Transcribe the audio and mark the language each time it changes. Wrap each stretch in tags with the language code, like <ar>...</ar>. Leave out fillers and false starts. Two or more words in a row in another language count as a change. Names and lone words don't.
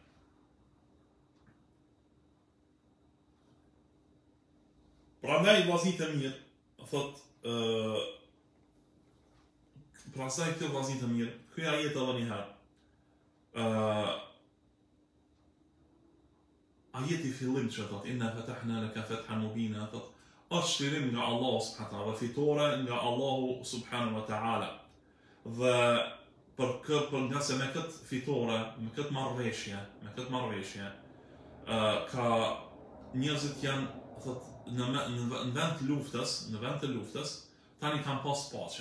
<sq>Prandaj vllazit e mirë, thot prandaj këto vllazit e mirë, ky ajet edhe një herë. Ajeti fillim që thot</sq> <ar>إنا فتحنا لك فتحا مبينا,</ar> <sq>thot është shlirim nga Allahu</sq> <ar>سبحانه وتعالى,</ar> <sq>fitore nga Allahu</sq> <ar>سبحانه وتعالى.</ar> <sq>Dhe për nga se me këtë fitore, me këtë marrëveshje, ka njerëzit janë thot në vend të luftës, tani kanë pas paqe.</sq>